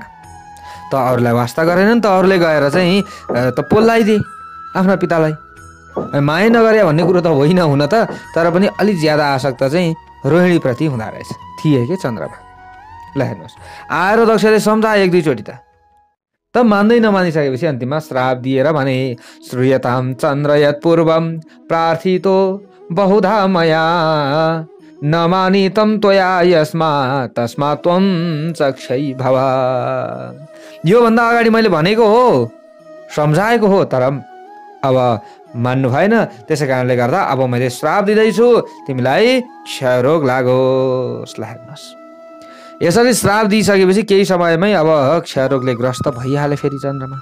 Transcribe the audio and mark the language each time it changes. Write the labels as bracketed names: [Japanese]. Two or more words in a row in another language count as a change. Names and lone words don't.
[Nepali] त अरूलाई वास्ता गरेनन्, त अरूले गएर चाहिँ त पोल्लाइदिए आफ्ना पितालाई। माया नगरे भन्ने कुरो त होइन हुन त, तर पनि अलिक ज्यादा आसक्त चाहिँ रोहिणीप्रति हुँदो रहेछ थिए कि चन्द्रमा। ल हेर्नुहोस्, आएर दक्षले सम्झाए 1-2 चोटि त मान्दै नमानिसकेपछि अन्तिममा श्राप दिएर भने, [Sanskrit] श्रूयताम चन्द्र यत् पूर्वम प्रार्थितो बहुधा मया नमानितम त्वया यस्मात् तस्मात् त्वं चक्षै भव। [Nepali] योभन्दा अगाडि मैले भनेको हो, सम्झाएको हो, तर अब मान्नु भएन, त्यसै कारणले गर्दा अब मैले श्राप दिँदैछु, तिमीलाई क्षयरोग लागोस्। ल हेर्नुहोस्, यसरी श्राप दिइसकेपछि केही समयमै अब क्षयरोगले ग्रस्त भइहाले फेरि चन्द्रमा।